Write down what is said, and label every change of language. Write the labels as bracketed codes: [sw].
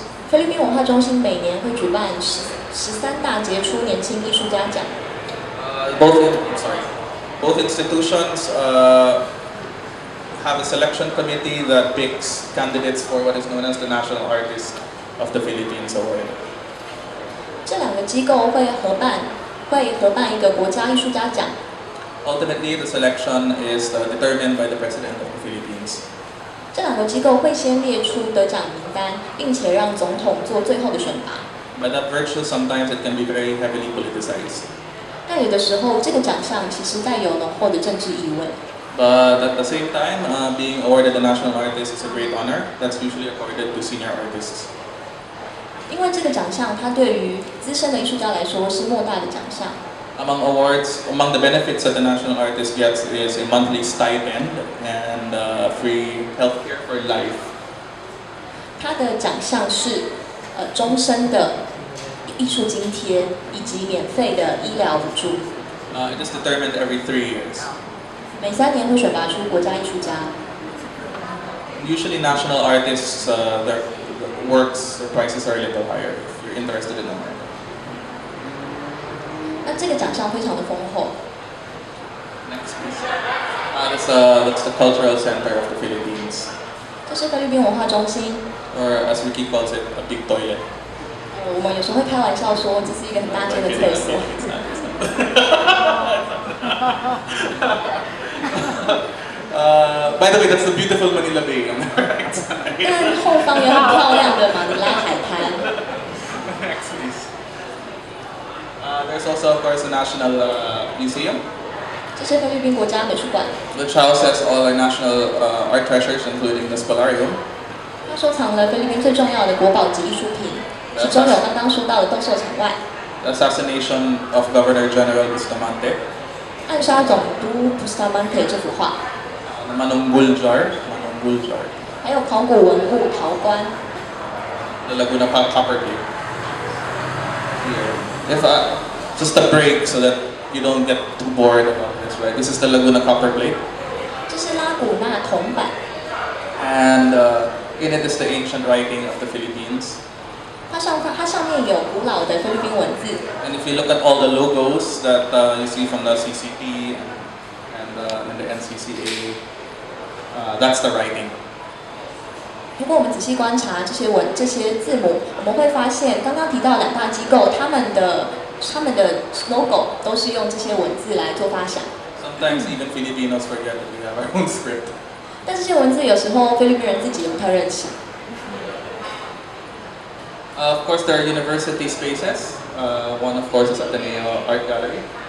[zh] 菲律宾文化中心每年会举办13大杰出年轻艺术家奖。 [en] Both institutions have a selection committee that picks candidates for what is known as the National Artist of the Philippines Award. [zh] 这2个机构会合办一个国家艺术家奖。 [en] Ultimately, the selection is determined by the President of the Philippines. [zh] 这2个机构会先列出得奖名单，并且让总统做最后的选拔。 [en] By that virtue, sometimes it can be very heavily politicized. [zh] 但有的时候，这个奖项其实带有浓厚的政治意味。 [en] But at the same time, being awarded the National Artist is a great honor. That's usually accorded to senior artists. [zh] 因为这个奖项，它对于资深的艺术家来说是莫大的奖项。 [en] Among the benefits that the National Artist gets is a monthly stipend and free healthcare for life. [zh] 它的奖项是终身的艺术津贴以及免费的医疗补助。 [en] It is determined every 3 years. [zh] 每3年会选拔出国家艺术家。 [en] Usually, national artists, their works, their prices are a little higher if you're interested in them. [zh] 那这个奖项非常的丰厚。 [en] Next, please. That's the Cultural Center of the Philippines. [zh] 这是菲律宾文化中心。 [en] Or as Ricky calls it, a big toilet. [zh] 我们有时候会开玩笑说，这是一个很大间的厕所。 [en] By the way, that's the beautiful Manila Bay on the right side. [zh] 但后方有很漂亮的马尼拉海滩。 [en] Next, please. There's also, of course, the National Museum. [zh] 这是菲律宾国家美术馆。 [en] Which houses all our national art treasures, including the Spolarium. [zh] 它收藏了菲律宾最重要的国宝级艺术品，其中有刚刚说到的斗兽场外。 [en] The assassination of Governor General Bustamante. [zh] 暗杀总督 Bustamante 这幅画。 [en] Manunggul jar. [zh] 还有考古文物陶棺。 [en] The Laguna Copper Plate. Here. If just a break so that you don't get too bored about this, right? This is the Laguna Copper Plate. [zh] 这是拉古纳铜板。 [en] And in it is the ancient writing of the Philippines. [zh] 它上面有古老的菲律宾文字。 [en] And if you look at all the logos that you see from the CCP and the NCCA, that's the writing. [zh] 如果我们仔细观察这些字母，我们会发现刚刚提到两大机构，他们的 logo 都是用这些文字来做发想。 [en] Sometimes even Filipinos forget that we have our own script. [zh] 但这些文字有时候菲律宾人自己也不太认识。 [en] Of course, there are university spaces. One, of course, is Ateneo Art Gallery,